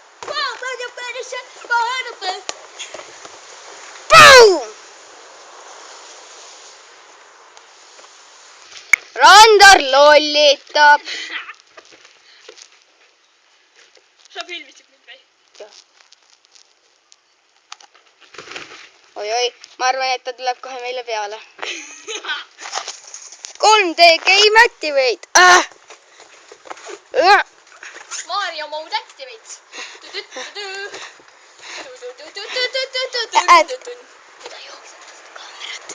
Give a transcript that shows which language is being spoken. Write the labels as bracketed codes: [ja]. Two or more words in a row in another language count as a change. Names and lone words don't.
[et] Randar lollitab. Sa filmisid mind või? Jah. Oi, ma arvan, et ta tuleb kohe meile peale. [en] 3D game activate. Mario mode activate. [et] Mida jookseb seda kaamerat?